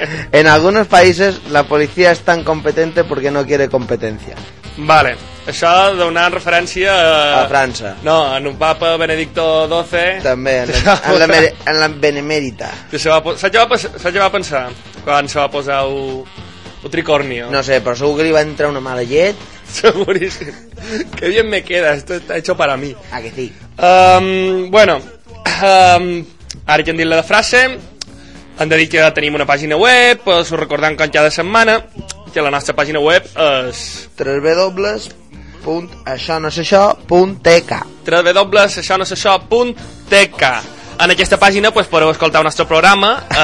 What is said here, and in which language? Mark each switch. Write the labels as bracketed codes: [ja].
[es] En algunos países la policía es tan competente porque no quiere competencia. [ca] Vale, això donant referència a... A França. No, en un papa Benedicto XII... També, en la benemèrita. Saps què va pensar quan se va posar un tricornio? No sé, però segur que li va entrar una mala llet. Seguríssim. [es] Que bien me queda, esto está hecho para mí. [ca] Ah, que sí. Ara que hem dit la frase, hem de dir que tenim una pàgina web, us ho recordem com cada setmana... que la nostra pàgina web és... www.aixonosaixò.tk www.aixonosaixò.tk En aquesta pàgina pues, podeu escoltar el nostre programa...